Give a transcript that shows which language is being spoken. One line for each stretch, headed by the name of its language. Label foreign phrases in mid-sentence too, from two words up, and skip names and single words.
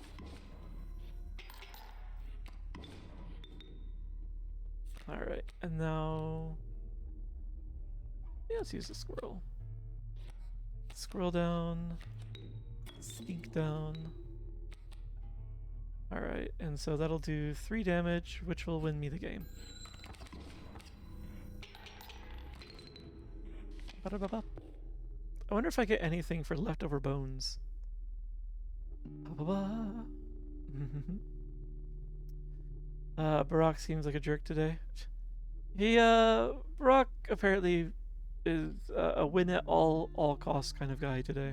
English: Alright, and now... yeah, let's use the squirrel. Squirrel down. Skink down. Alright, and so that'll do 3 damage, which will win me the game. Ba-da-ba-ba. I wonder if I get anything for leftover bones. Barack seems like a jerk today. Barack apparently is a win at all costs kind of guy today.